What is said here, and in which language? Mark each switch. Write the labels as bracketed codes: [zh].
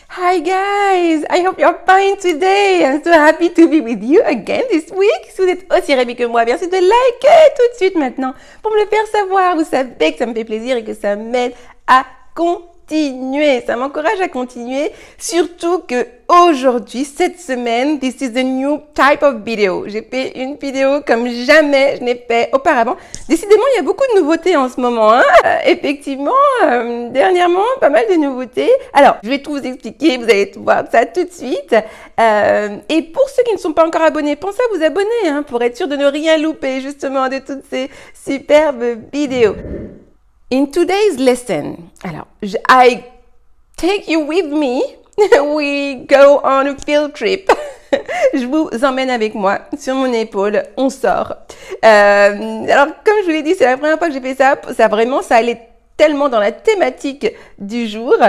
[en] Hi guys, I hope you're fine today. I'm so happy to be with you again this week. [fr] Si vous êtes aussi ravis que moi, bien sûr de liker tout de suite maintenant pour me le faire savoir. Vous savez que ça me fait plaisir et que ça m'aide à continuer. Ça m'encourage à continuer. Surtout que aujourd'hui, cette semaine, [en] this is the new type of video. [fr] J'ai fait une vidéo comme jamais je n'ai fait auparavant. Décidément, il y a beaucoup de nouveautés en ce moment. Effectivement, dernièrement, pas mal de nouveautés. Alors, je vais tout vous expliquer. Vous allez voir ça tout de suite. Et pour ceux qui ne sont pas encore abonnés, pensez à vous abonner pour être sûr de ne rien louper justement de toutes ces superbes vidéos. [en] In today's lesson, [fr] alors, [en] I take you with me. We go on a field trip. [fr] Je vous emmène avec moi sur mon épaule. On sort. Alors, comme je vous l'ai dit, c'est la première fois que j'ai fait ça. Ça allait tellement dans la thématique du jour.